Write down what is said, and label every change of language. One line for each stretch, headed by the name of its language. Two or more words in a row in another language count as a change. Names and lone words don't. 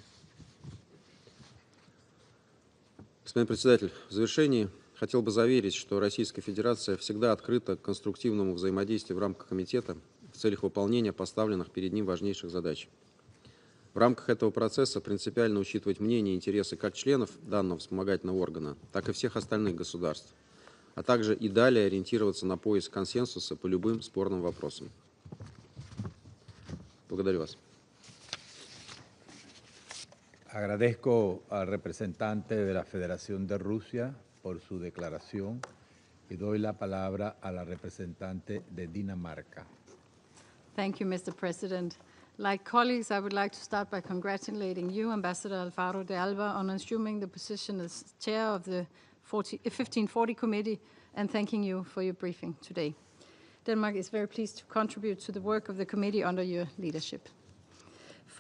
Russian: Господин председатель, в завершении хотел бы заверить, что Российская Федерация всегда открыта к конструктивному взаимодействию в рамках комитета в целях выполнения поставленных перед ним важнейших задач. В рамках этого процесса принципиально учитывать мнения и интересы как членов данного вспомогательного органа, так и всех остальных государств, а также и далее ориентироваться на поиск консенсуса по любым спорным вопросам. Благодарю вас.
Spanish: Agradezco al representante de la Federación de Rusia por su declaración y doy la palabra a la representante de Dinamarca.
English: Thank you, Mr. President. Like colleagues, I would like to start by congratulating you, Ambassador Alfaro de Alba, on assuming the position as chair of the 1540 committee and thanking you for your briefing today. Denmark is very pleased to contribute to the work of the committee under your leadership.